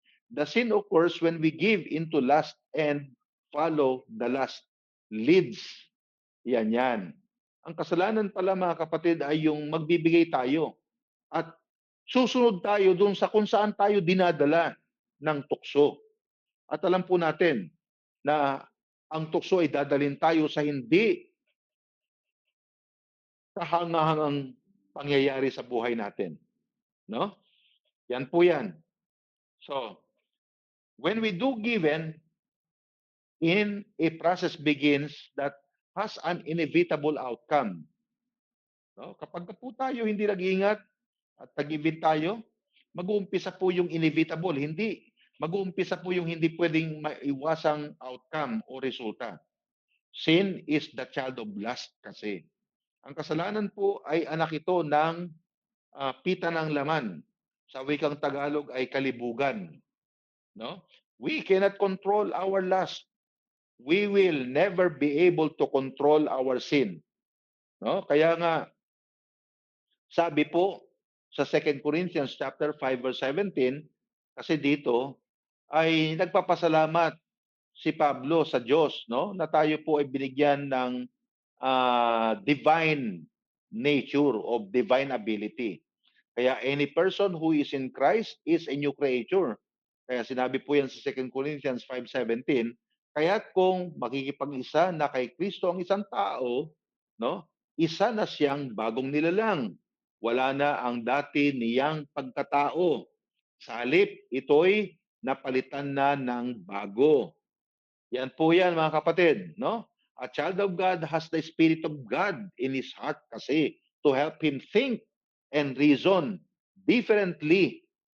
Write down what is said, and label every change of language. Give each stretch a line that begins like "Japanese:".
English: The sin occurs when we give into lust and follow the lust leads.
Filipino: Yan. Ang kasalanan pala mga kapatid ay yung magbibigay tayo at susunod tayo dun sa kung saan tayo dinadala ng tukso. At alam po natin na ang tukso ay dadalhin tayo sa hindi kahangahangang pangyayari sa buhay natin. No? Yan po yan.
English: So, when we do given, in a process begins that has an inevitable outcome.
Filipino: No? Kapag po tayo hindi nag-iingat at nag-give tayo, mag-uumpisa po yung inevitable. Mag-uumpisa po yung hindi pwedeng maiwasang outcome o resulta.
English: Sin is the child of lust kasi.
Filipino: Ang kasalanan po ay anak ito ng pita ng laman. Sa wikang Tagalog ay kalibugan. No?
English: We cannot control our lust. We will never be able to control our sin.
Filipino: No? Kaya nga sabi po sa 2 Corinthians chapter 5 verse 17, kasi dito ay nagpapasalamat si Pablo sa Diyos, no? Na tayo po ay binigyan ng
English: divine nature of divine ability. Kaya any person who is in Christ is a new creature.
Filipino: Kaya sinabi po yan sa 2 Corinthians 5:17, kaya't kung makikipag-isa na kay Kristo ang isang tao, no? Isa na siyang bagong nilalang. Wala na ang dati niyang pagkatao. Sa halip, ito'y napalitan na ng bago. Yan po yan mga kapatid, no?
English: A child of God has the Spirit of God in his heart kasi to help him think and reason differently.